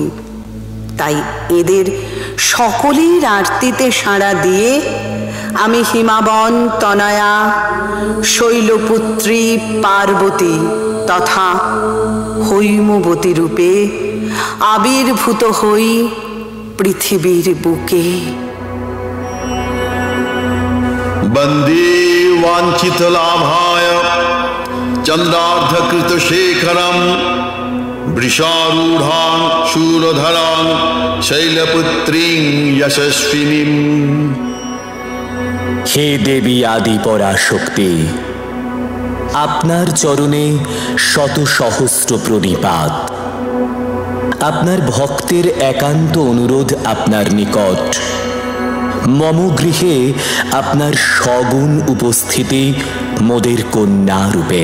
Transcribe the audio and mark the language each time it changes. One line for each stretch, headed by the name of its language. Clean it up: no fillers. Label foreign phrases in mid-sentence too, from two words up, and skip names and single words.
Bangla: তাই এদের সকলের আরতিতে সাড়া দিয়ে আমি হিমাবন তনয়া শৈলপুত্রী পার্বতী তথা হৈমবতী রূপে আবির্ভূত হই পৃথিবীর বুকে।
Sanskrit: বন্দে वाञ्छित लाभाय चंद्रार्धकृत शेखरम वृषारूढ़ां शूरधरां शैलपुत्रीं यशस्विनीं।
Bangla: হে দেবী আদি পরাশক্তি, আপনার চরণে শত সহস্র প্রণিপাত। আপনার ভক্তের একান্ত অনুরোধ আপনার নিকট। মম গৃহে আপনার সগুণ উপস্থিতি মোদের কন্যা রূপে।